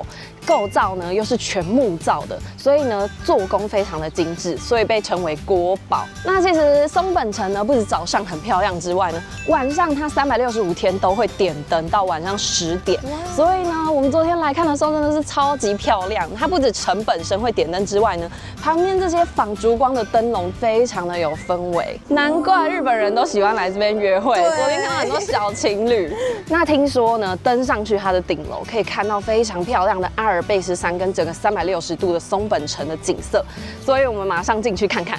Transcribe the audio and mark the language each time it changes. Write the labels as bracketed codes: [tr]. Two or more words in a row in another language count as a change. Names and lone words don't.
[zh] 構造呢又是全木造的，所以呢做工非常的精致，所以被稱為國寶。那其實松本城呢，不止早上很漂亮之外呢，晚上它365天都會點燈到晚上10點。所以呢，我們昨天來看的時候真的是超級漂亮。它不止城本身會點燈之外呢，旁邊這些仿燭光的燈籠非常的有氛圍，難怪日本人都喜歡來這邊約會。昨天看到很多小情侶。那聽說呢，登上去它的頂樓可以看到非常漂亮的阿爾卑斯山跟整個360度的松本城的景色，所以我們馬上進去看看。